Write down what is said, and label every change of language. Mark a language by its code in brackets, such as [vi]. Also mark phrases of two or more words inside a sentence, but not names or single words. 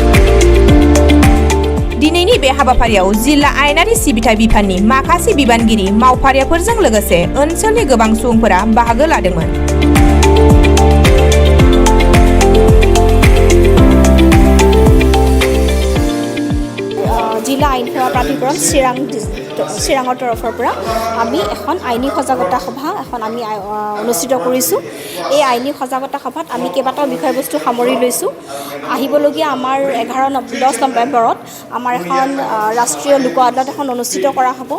[brx] दिनैनि बे हाबाफारियाव जिल्ला आयेनारि सिबिथाय बिफाननि माखासे बिबानगिरि मावफारियाफोरजों लोगोसे ओनसोलनि गोबां सुबुंफोरा बाहागो लादोंमोन। [as] जिला आईन सेवा प्राधिकरण চিৰাঙৰ তৰফৰ পৰা আমি এখন আইনী সজাগতা সভা আমি অনুষ্ঠিত কৰিছোঁ। এই আইনী সজাগতা সভাত আমি কেইবাটাও বিষয়বস্তু সামৰি লৈছোঁ। আহিবলগীয়া আমাৰ 10 নৱেম্বৰত আমাৰ এখন ৰাষ্ট্ৰীয় লোক আদালত এখন অনুষ্ঠিত কৰা হ'ব।